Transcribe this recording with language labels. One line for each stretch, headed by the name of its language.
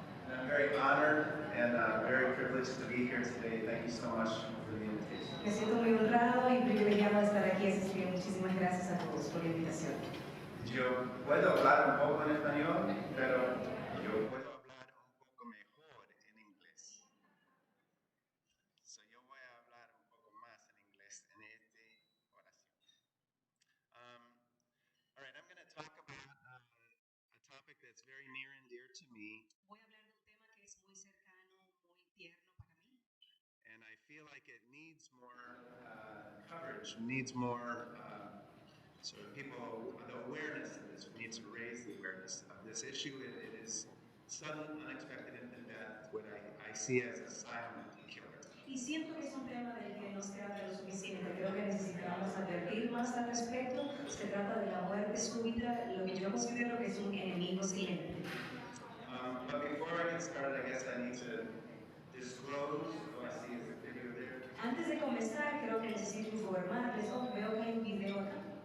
English: I'm very honored and very privileged to be here today. Thank you so much for the invitation.
Spanish: Me siento muy honrado y privilegiado de estar aquí, así que muchísimas gracias a todos por la invitación. Yo puedo hablar un poco en español, pero yo puedo hablar un poco mejor en inglés. Yo voy a hablar un poco más en inglés en esta oración.
English: All right, I'm going to talk about a topic that's very near and dear to me.
Spanish: Voy a hablar de un tema que es muy cercano, muy tierno para mí.
English: And I feel like it needs more coverage, needs more sort of people, the awareness of this. We need to raise the awareness of this issue. It is sudden, unexpected infant death, what I see as a silent killer.
Spanish: Y siento que es un tema del que no se habla lo suficiente. Creo que necesitamos advertir más al respecto. Se trata de la muerte súbita, lo que yo considero que es un enemigo silente.
English: But before I get started, I guess I need to disclose. Oh, I see a video there.
Spanish: Antes de comenzar, creo que necesito informarles. Veo que hay un video acá.